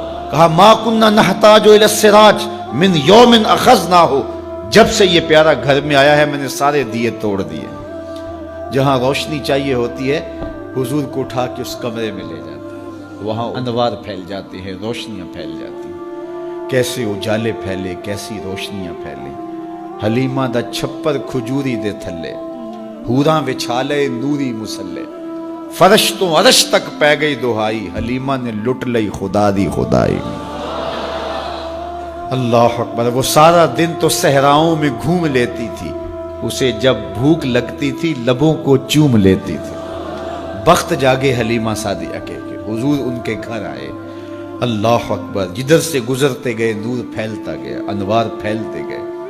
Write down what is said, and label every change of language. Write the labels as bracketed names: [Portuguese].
[Urdu] کہا [Arabic] ما کننا نحتاج الی السراج من یوم اخذناہ, [Urdu] جب سے یہ پیارا گھر میں آیا ہے میں نے سارے دیے توڑ دیے. جہاں روشنی چاہیے ہوتی ہے حضور کو اٹھا کے اس کمرے میں لے جاتے ہیں, وہاں انوار پھیل جاتے ہیں, روشنیاں پھیل جاتی ہیں. کیسے اجالے پھیلے, کیسی روشنیاں پھیلیں. [Punjabi] حلیمہ دا چھپر کھجوری دے تھلے, حوراں وچھالے نوری مسلے, فرش تو عرش تک پہ گئی دہائی, حلیمہ نے لٹ لئی خدا دی خدائی. [Urdu] اللہ اکبر. وہ سارا دن تو صحراؤں میں گھوم لیتی تھی, اسے جب بھوک لگتی تھی لبوں کو چوم لیتی تھی. بخت جاگے حلیمہ سعدیہ کے حضور ان کے گھر آئے. اللہ اکبر. جدھر سے گزرتے گئے نور پھیلتا گیا, انوار پھیلتے گئے.